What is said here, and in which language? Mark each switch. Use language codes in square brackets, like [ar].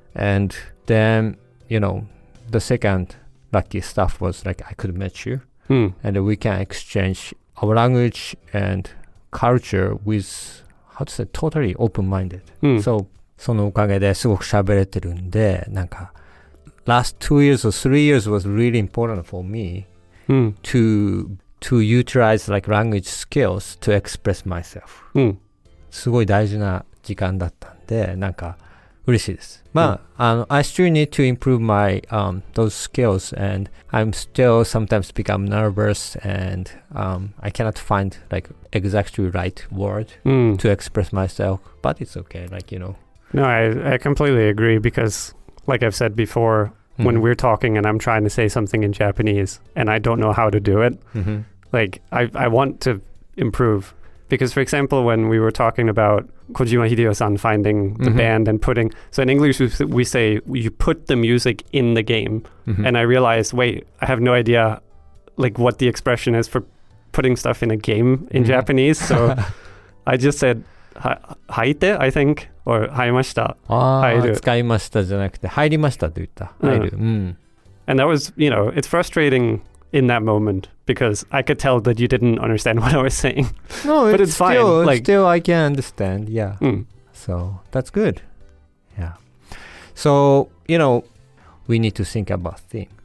[en] And then, the second lucky stuff was like I could meet you and we can exchange our language and culture with, how to say, totally open-minded. So, [ja] そのおかげですごく喋れてるんで、なんか、 [en] last 2 years or 3 years was really important for me to utilize like language skills to express myself. [ja] すごい大事な時間だったんで、なんか嬉しいです。 [en] まあ、I still need to improve my those skills and I'm still sometimes become nervous and I cannot find like exactly right word to express myself, but it's okay, like, No, I completely agree because, like I've said before, when we're talking and I'm trying to say something in Japanese and I don't know how to do it, like I want to improve. Because, for example, when we were talking about Kojima Hideo-san finding the band and putting... So in English, we say you put the music in the game. And I realized, wait, I have no idea like what the expression is for putting stuff in a game in Japanese. So I just said... [ja] 入って [en] I think or [ja] 入りました入る使いましたじゃなくて入りましたと言った入る [en] And that was it's frustrating in that moment because I could tell that you didn't understand what I was saying. No, but it's still, fine. Like, still I can understand. Yeah. So that's good. Yeah. So we need to think about theme.